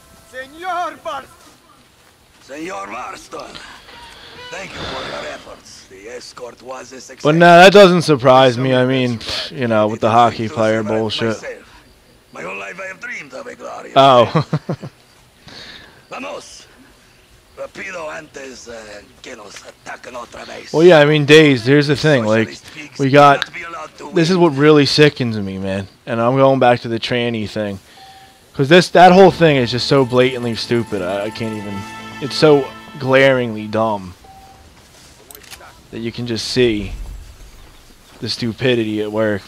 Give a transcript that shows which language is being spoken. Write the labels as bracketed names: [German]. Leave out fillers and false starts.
[English] Senor Marston. Senor Marston. Thank you for your efforts. The escort was a success. But no, that doesn't surprise me. I mean, you know, with the hockey player bullshit. My whole life I have dreamed of a glorious Oh. [Spanish] Vamos. Rapido antes que nos ataquen otra vez. [English] Well, yeah, I mean, Dazed, here's the thing, like, we got, this is what really sickens me, man, and I'm going back to the tranny thing, because that whole thing is just so blatantly stupid, I can't even, it's so glaringly dumb, that you can just see the stupidity at work.